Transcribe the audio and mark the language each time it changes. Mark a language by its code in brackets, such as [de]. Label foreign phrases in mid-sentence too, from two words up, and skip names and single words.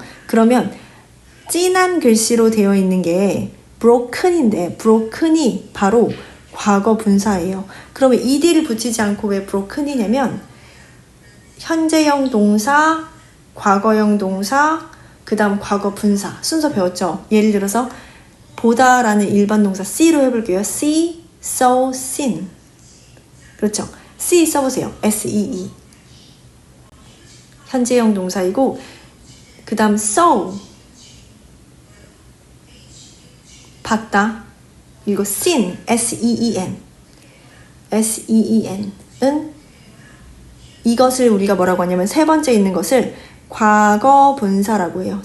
[ko] 그러면 진한 글씨로 되어 있는 게 broken인데 broken이 바로 과거 분사예요. 그러면 ed를 붙이지 않고 왜 broken이냐면 현재형 동사, 과거형 동사, 그 다음 과거 분사 순서 배웠죠? 예를 들어서 보다라는 일반 동사 see로 해볼게요. [en] see, saw, seen. [ko] 그렇죠? see 써보세요. [en] S-E-E. [ko] 현재형 동사이고 그 다음 saw 봤다. 그리고 seen, [en] S-E-E-N. [ko] S-E-E-N은 이것을 우리가 뭐라고 하냐면 세 번째 있는 것을 과거 분사라고 해요.